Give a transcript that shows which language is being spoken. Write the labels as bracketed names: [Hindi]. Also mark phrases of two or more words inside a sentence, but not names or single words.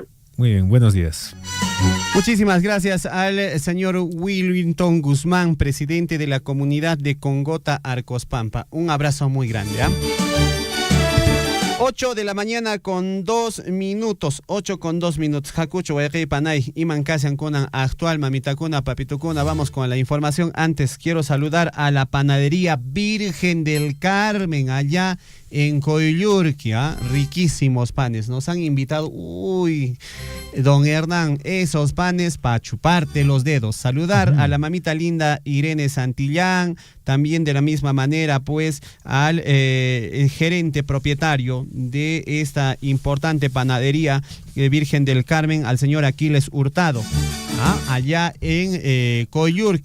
[Spanish] Muy bien, buenos días. Muchísimas gracias al señor Willington Guzmán, presidente de la comunidad de Congota, Arcos Pampa. Un abrazo muy grande. 8 de la mañana con 2 minutos. 8 con 2 minutos. [Quechua] Hakucho, Wayqi, Panay, Iman Kasian Kunan, actual Mamitakuna, Papitukuna. [Spanish] Vamos con la información. Antes quiero saludar a la panadería Virgen del Carmen, allá en Coyllurqui, riquísimos panes. Nos han invitado, don Hernán, esos panes para chuparte los dedos. Saludar a la mamita linda Irene Santillán, también de la misma manera, pues, al gerente propietario de esta importante panadería Virgen del Carmen, al señor Aquiles Hurtado, allá en Coyllurqui.